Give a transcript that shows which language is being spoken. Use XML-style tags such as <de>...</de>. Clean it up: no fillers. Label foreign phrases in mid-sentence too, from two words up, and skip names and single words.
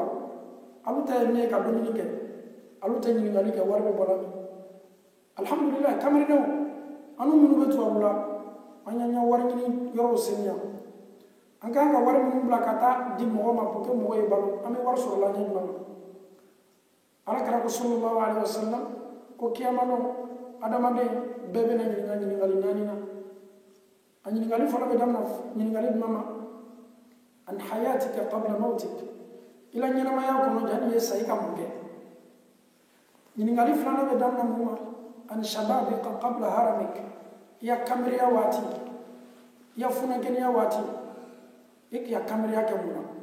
<bm>alu ta ye min ye ka dumuni kɛ alu tɛ ɲininkali kɛ wari bɛ bɔ la min alhamdulilayi kamalenw anu minnu bɛ tubabu la an y'an ka wari ɲini yɔrɔw saniya an kan ka wari minnu bila ka taa di mɔgɔ ma</bm> <fr>pour que</fr> <bm>mɔgɔ ye balo an bɛ wari sɔrɔ la ɲɛ jumɛn na Alakira ko</bm> <ar>صلى الله عليه وسلم</ar> <bm>ko kiyama don adamaden bɛɛ bɛna ɲininka ɲininkali naani na a ɲininkali fɔlɔ bɛ daminɛ ɲininkali jumɛn ma</bm> <ar>عن حياتك قبل موتك</ar> <bm>ila ɲɛnamaya kɔnɔ janni ye sa i ka mun kɛ ɲininkali filanan bɛ daminɛ mun ma</bm> <ar>عن شبابك قبل هرمك</ar> <bm>i ya kameriya waati i ya funankɛniya waati e k'i ya kameriya kɛ mun na</bm>